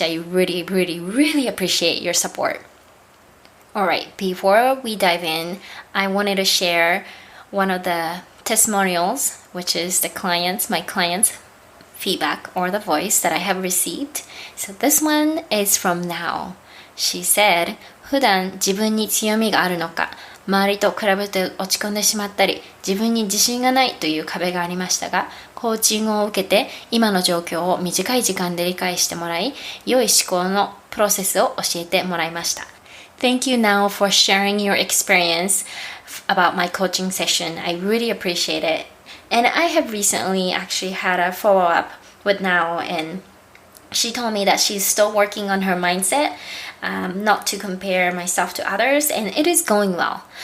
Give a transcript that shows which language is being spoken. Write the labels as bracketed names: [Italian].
[English] I really, really, really appreciate your support. All right, before we dive in, I wanted to share one of the testimonials, which is my client's feedback or the voice that I have received. So this one is from Now. She said, [Japanese] 普段自分に強みがあるのか、周りと比べて落ち込んでしまったり、自分に自信がないという壁がありましたが、コーチングを受けて今の状況を短い時間で理解してもらい、良い思考のプロセスを教えてもらいました。 [English] Thank you Now for sharing your experience about my coaching session. I really appreciate it. And I have recently actually had a follow-up with Now, and she told me that she's still working on her mindset, not to compare myself to others, and it is going well.